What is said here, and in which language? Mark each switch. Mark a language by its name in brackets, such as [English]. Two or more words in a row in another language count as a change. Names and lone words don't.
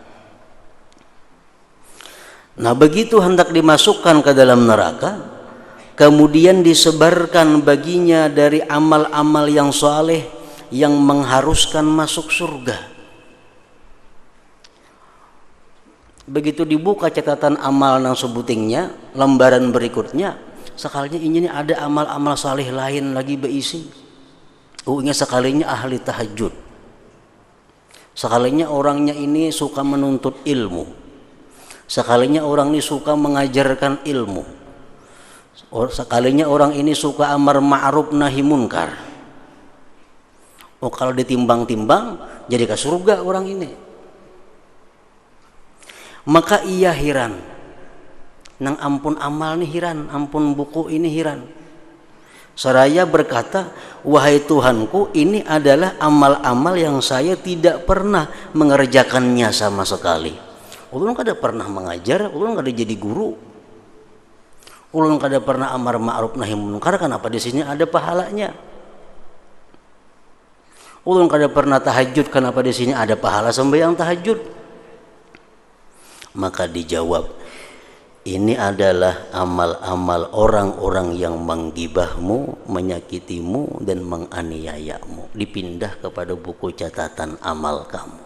[Indonesian] Nah, begitu hendak dimasukkan ke dalam neraka, kemudian disebarkan baginya dari amal-amal yang saleh yang mengharuskan masuk surga. Begitu dibuka catatan amal nang sebutingnya, lembaran berikutnya, sekalinya ini ada amal-amal saleh lain lagi berisi. Ingat sekalinya ahli tahajud, sekalinya orangnya ini suka menuntut ilmu, sekalinya orang ini suka mengajarkan ilmu, sekalinya orang ini suka [Arabic] أمر معروف نهي منكر. [Indonesian] Kalau ditimbang-timbang jadi ke surga orang ini. [Banjar] Maka ia hiran, nang ampun amal nih hiran, ampun buku ini hiran. [Indonesian] Seraya berkata, wahai Tuhanku, ini adalah amal-amal yang saya tidak pernah mengerjakannya sama sekali. [Banjar] Ulun kada pernah mengajar, ulun kada jadi guru, ulun kada pernah [Arabic] أمر معروف نهي منكر. [Indonesian] Kenapa di sini ada pahalanya? Ulun kada pernah tahajud, kenapa di sini ada pahala sembahyang tahajud? Maka dijawab, ini adalah amal-amal orang-orang yang menggibahmu, menyakitimu dan menganiayamu, dipindah kepada buku catatan amal kamu.